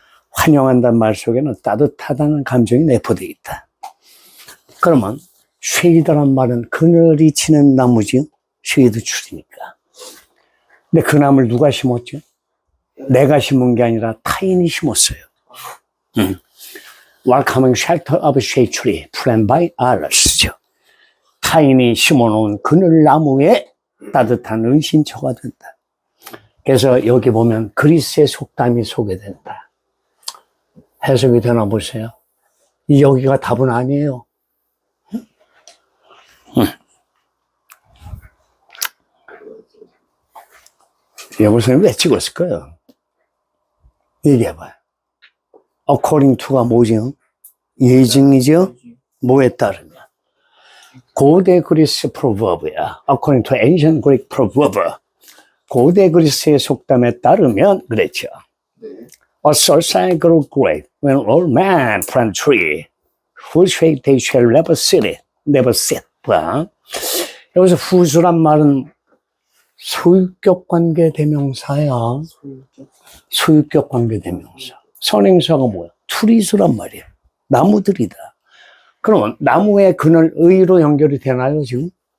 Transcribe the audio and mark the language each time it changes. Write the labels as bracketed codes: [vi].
[ko] 환영한다는 말 속에는 따뜻하다는 감정이 내포되어 있다. 그러면 쉐이드란 말은 그늘이 치는 나무지요? 쉐이드 줄이니까. 근데 그 나무를 누가 심었죠? 내가 심은 게 아니라 타인이 심었어요. [en] Welcoming shelter of shade tree planted by others죠. [ko] 타인이 심어놓은 그늘나무에 따뜻한 은신처가 된다. 그래서 여기 보면 그리스의 속담이 소개된다. 해석이 되나 보세요. 여기가 답은 아니에요. 여보세요, 왜 찍었을까요? 얘기해봐요. According to가 뭐죠? 예증이죠? 뭐에 따르면? 고대 그리스 프로버브야. [en] According to ancient Greek proverb. [ko] 고대 그리스의 속담에 따르면 그랬죠. 네. [en] A society grow great when all men plant tree whose shade they shall never sit it, never sit. [ko] 봐. 여기서 whose란 말은 소유격 관계 대명사야. 소유격 관계 대명사. 선행사가 뭐야? 트리스란 말이야. 나무들이다. 그러면 나무의 그늘 의로 연결이 되나요, 지금?